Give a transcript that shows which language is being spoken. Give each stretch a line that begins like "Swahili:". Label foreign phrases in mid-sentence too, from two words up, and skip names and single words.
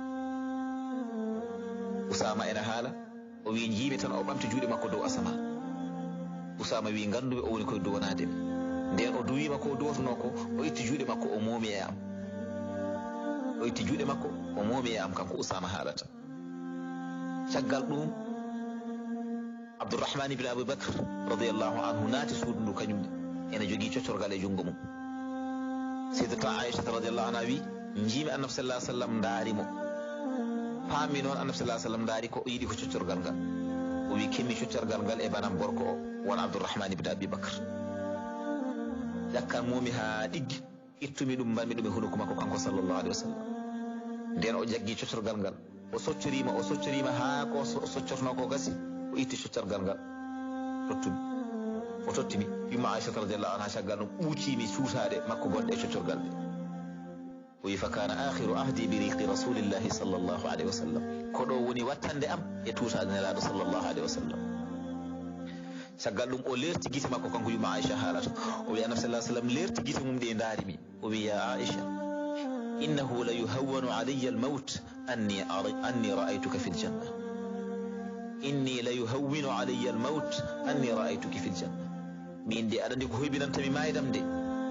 Fula: Usama ene haala o wi jiimi tan o ɓamti juuɗe makko dow asama Usama wi ganduɓe o woni koye duwanade nden o duwima ko duwatuno ko o itti juuɗe makko o moomi e am o itti juuɗe makko o moomi e am kanko Usama haalata caggal ɗum Abdourahman ibn Abu Bakr
Arabic: رضي الله عنه
Fula: naati suudu ndu kañum ene jogii coccorgal e junngo mum Sayyidata Aisha
Arabic: رضي الله عنها
Fula: wi njimi annabi
Arabic: صلى الله عليه وسلم
Fula: ndaari mo paami noon annabi
Arabic: صلى الله عليه وسلم
Fula: ndaari ko o yiɗi ko coccorgal ngal o wi kemmi coccorgal ngal e banam gorko o won Abdourahmane ibn Abi Bakr ƴakkan momi ha ɗiggi ittumi ɗum mbanmi ɗum e hunuko makko kanko
Arabic: صلى الله عليه وسلم
Fula: nden o jaggi coccorgal ngal o soccorima ha ko soccorno ko gasi o itti coccorgal ngal tottumi o tottimi yumma Aisha
Arabic: رضي الله عنها
Fula: caggal ɗum ɓuucimi suutade makko gonɗe e coccorgal ɗe o wi fa
Arabic: كان آخر عهدي بريق رسول الله صلى الله عليه وسلم
Fula: ko ɗo woni wattande am e tuutade nelaɗo
Arabic: صلى الله عليه وسلم
Fula: caggal ɗum o lerti gite makko kanko yumma Aisha haalata o wi annabi
Arabic: صلى الله عليه وسلم
Fula: lerti gite mum ɗe e daarimi o wi
Arabic: يا عائشة إنه ليهون علي الموت أني رأيتك في الجنة إني ليهون علي الموت أني رأيتك في الجنة
Fula: min de aɗa andi ko hoybinantami maydam de